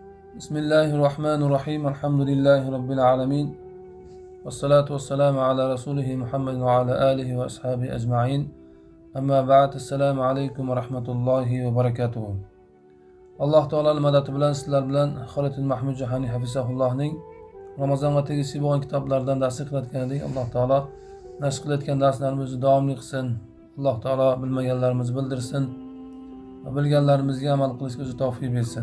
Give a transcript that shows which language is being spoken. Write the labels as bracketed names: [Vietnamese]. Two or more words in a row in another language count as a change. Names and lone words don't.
[Arabic] بسم الله الرحمن الرحيم. الحمد لله رب العالمين. والصلاة والسلام على رسوله محمد وعلى آله وأصحابه أجمعين. أما بعد. السلام عليكم ورحمة الله وبركاته. [Uzbek] Alloh taoloning madadi bilan sizlar bilan Xoliddin Mahmud Jahoniy hafizahullohning Ramazonga tegishli bo'lgan kitoblardan dars qilayotgan edik. Alloh taolo nashr qilayotgan darslarimizni davomli qilsin. Alloh taolo bilmaganlarimizni bildirsin va bilganlarimizga amal qilishga o'zi tavfiq bersin.